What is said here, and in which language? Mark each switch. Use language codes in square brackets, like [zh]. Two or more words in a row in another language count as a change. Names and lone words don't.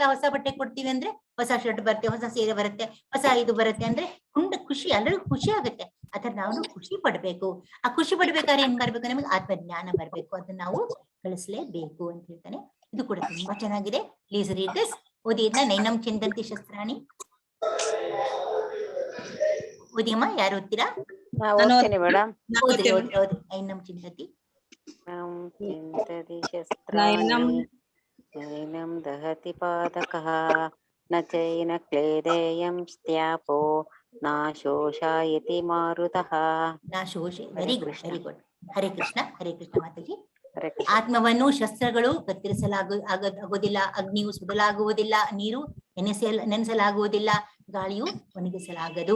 [kn] ಹೊಸ ಬಟ್ಟೆ ಕೊಡ್ತೀವಿ ಅಂದ್ರೆ ಹೊಸ ಶರ್ಟ್ ಬರುತ್ತೆ, ಹೊಸ ಸೀರೆ ಬರುತ್ತೆ, ಹೊಸ ಇದು ಬರುತ್ತೆ ಅಂದ್ರೆ ಖುಷಿ, ಎಲ್ಲರಿಗೂ ಖುಷಿ ಆಗುತ್ತೆ. ಅದ್ರ ನಾವು ಖುಷಿ ಪಡ್ಬೇಕು. ಆ ಖುಷಿ ಪಡ್ಬೇಕಾದ್ರೆ ಏನ್ ಬರ್ಬೇಕು? ನಮಗೆ ಆತ್ಮಜ್ಞಾನ ಬರ್ಬೇಕು. ಅದನ್ನ ನಾವು ಕಳಿಸ್ಲೇಬೇಕು ಅಂತ ಹೇಳ್ತಾನೆ. ಇದು ಕೂಡ ತುಂಬಾ ಚೆನ್ನಾಗಿದೆ. [en] please read this. [kn] ಓದಿ ಇದನ್ನ. [sa] ನೈನಂ ಚಿಂದಂತಿ ಶಸ್ತ್ರಾಣಿ. [kn] ಓದಿಯಮ್ಮ, ಯಾರು ಓದ್ತೀರಾ? ಓದ್ತೀನಿ ಮೇಡಮ್. ಓದಿ ಓದಿ ಓದಿ. [sa] ನೈನಂ ಚಿಂತತಿ ನೈನಂ ದಹತಿ ಪಾದಕಃ ನ ಚೈನ ಕ್ಲೇದೇಯಂ ಸ್ತ್ಯಾಪೋ ನಾ ಶೋಷಾಯತಿ ಮಾರುತಃ. ನಾ ಶೋಷಿ. [en] very good, very good. [sa] ಹರೇ ಕೃಷ್ಣ. ಹರೇ ಕೃಷ್ಣ ಮಾತಾಜಿ. [kn] ಆತ್ಮವನ್ನು ಶಸ್ತ್ರಗಳು ಆಗೋದಿಲ್ಲ, ಅಗ್ನಿಯು ಸುಡಲಾಗುವುದಿಲ್ಲ, ನೀರು ನೆನೆಸಲಾಗುವುದಿಲ್ಲ, ಗಾಳಿಯು ಒಣಗಿಸಲಾಗದು.